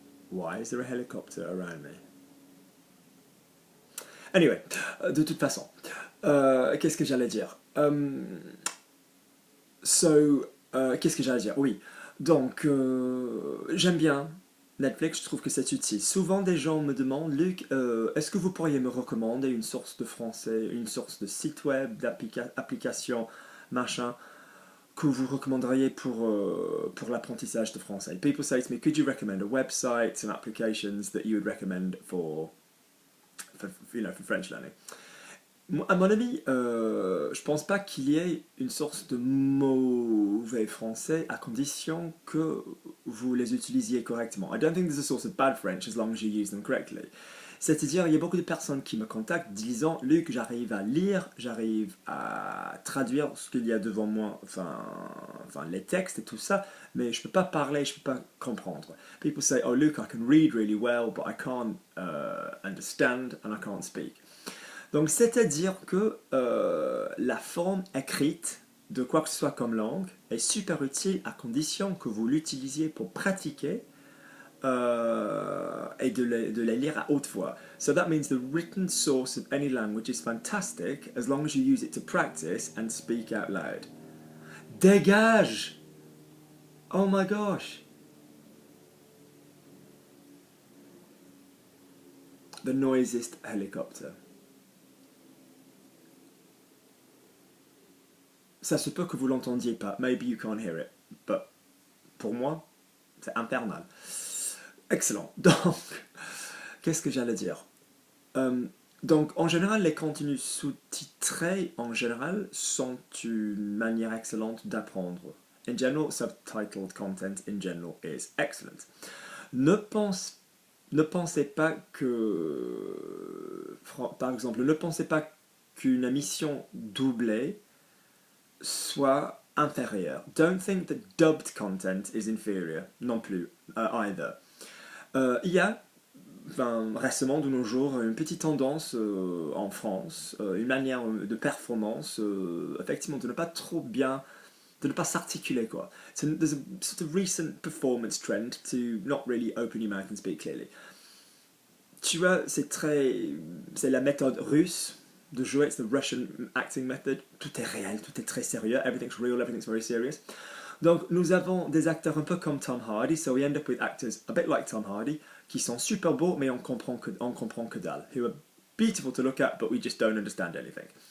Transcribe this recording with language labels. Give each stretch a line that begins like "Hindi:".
English: Why is there a helicopter around me?
French: Anyway, de toute façon, qu'est-ce que j'allais dire? Qu'est-ce que j'allais dire? Oui, donc, j'aime bien Netflix, je trouve que c'est utile. Souvent, des gens me demandent, Luc, est-ce que vous pourriez me recommander une source de français, une source de site web, d'application, machin, que vous recommanderiez pour l'apprentissage de français?
English: People say to me, could you recommend a website and applications that you would recommend for French learning?
French: À mon avis, je pense pas qu'il y ait une source de mauvais français à condition que vous les utilisiez correctement.
English: I don't think there's a source of bad French as long as you use them correctly.
French: C'est-à-dire, il y a beaucoup de personnes qui me contactent disant, Luc, j'arrive à lire, j'arrive à traduire ce qu'il y a devant moi, enfin les textes et tout ça, mais je peux pas parler, je peux pas comprendre.
English: People say, oh Luke, I can read really well, but I can't understand and I can't speak.
French: Donc c'est-à-dire que la forme écrite de quoi que ce soit comme langue est super utile à condition que vous l'utilisiez pour pratiquer et de la lire à haute voix.
English: So that means the written source of any language is fantastic as long as you use it to practice and speak out loud.
French: Dégage!
English: Oh my gosh! The noisiest helicopter.
French: Ça se peut que vous l'entendiez pas.
English: Maybe you can't hear it. But
French: pour moi, c'est infernal. Excellent. Donc, qu'est-ce que j'allais dire? Donc, en général, les contenus sous-titrés, en général, sont une manière excellente d'apprendre.
English: In general, subtitled content in general is excellent.
French: Ne pensez pas que... Par exemple, ne pensez pas qu'une émission doublée soit inférieure.
English: Don't think that dubbed content is inferior,
French: non plus,
English: either.
French: Il y a récemment, de nos jours, une petite tendance en France, une manière de performance, effectivement, de ne pas trop bien, de ne pas s'articuler, quoi.
English: There's a sort of recent performance trend to not really open your mouth and speak clearly.
French: Tu vois, c'est la méthode russe de jouer,
English: it's the Russian acting method.
French: Tout est réel, tout est très sérieux,
English: everything's real, everything's very serious.
French: Donc nous avons des acteurs un peu comme Tom Hardy,
English: so we end up with actors a bit like Tom Hardy,
French: qui sont super beaux, mais on comprend que dalle.
English: Who are beautiful to look at, but we just don't understand anything.